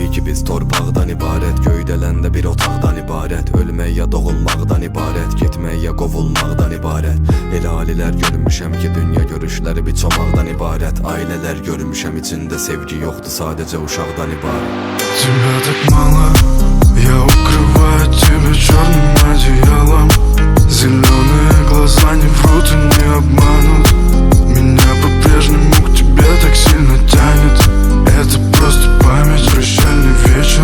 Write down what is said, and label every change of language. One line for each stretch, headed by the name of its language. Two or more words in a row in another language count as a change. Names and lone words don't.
Azerbaijani: biz torpaqdan ibarət, göydələndə bir otaqdan ibarət, ölmək ya doğulmaqdan ibarət, getmək ya qovulmaqdan ibarət. Elə alilər görmüşəm ki, dünya görüşləri bir çomaqdan ibarət, ailələr görmüşəm içində sevgi yoxdur, sadəcə uşaqdan ibarət.
Russian: Тебя так мало, я укрываю тебя черным одеялом. Зеленые глаза не врут и не обманут. Меня по-прежнему к тебе так сильно тянет. Это просто память, прощальный вечер.